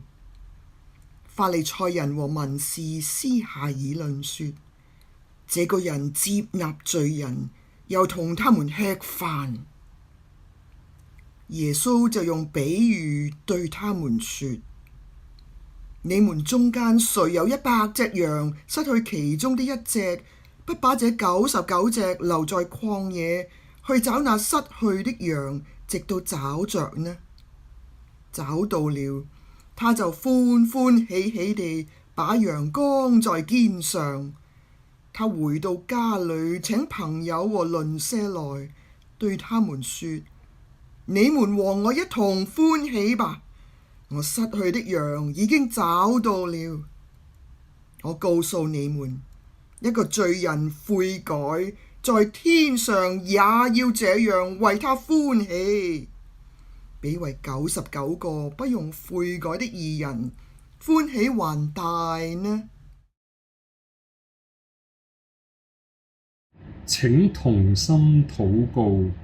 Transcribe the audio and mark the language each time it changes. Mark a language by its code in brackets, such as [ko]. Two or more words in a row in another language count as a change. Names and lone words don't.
[zh] 法利賽人和文士私下議論說，這個人接納罪人，又同他們吃飯。耶穌就用比喻對他們說，你們中間誰有100隻羊，失去其中的一隻，不把這99隻留在曠野，去找那失去的羊，直到找着呢？找到了，他就歡歡喜喜地把羊扛在肩上。他回到家裏，請朋友和鄰舍來，對他們說，你們和我一同歡喜吧，我失去的羊已經找到了。我告訴你們，一個罪人悔改，在天上也要這樣為他歡喜，比為99個不用悔改的義人歡喜還大呢。請同心禱告。